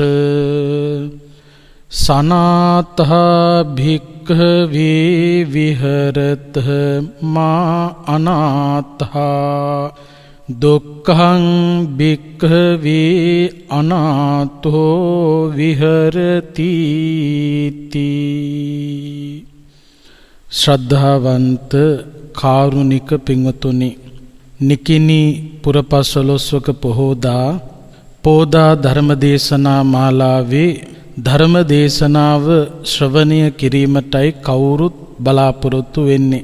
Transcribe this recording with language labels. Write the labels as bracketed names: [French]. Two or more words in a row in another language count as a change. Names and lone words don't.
[Pali] සනාථා භික්ඛවේ විහෙරත මා අනාථා දුක්ඛං භික්ඛවේ අනාථෝ විහෙරති තී. [Sinhala] ශ්‍රද්ධාවන්ත කාරුණික පින්වතුනි, නිකිණි පුරපසළොස්වක පෝදා ධර්මදේශනා මාලාවේ ධර්මදේශනාව ශ්‍රවණය කිරීමටයි කවුරුත් බලාපොරොත්තු වෙන්නේ.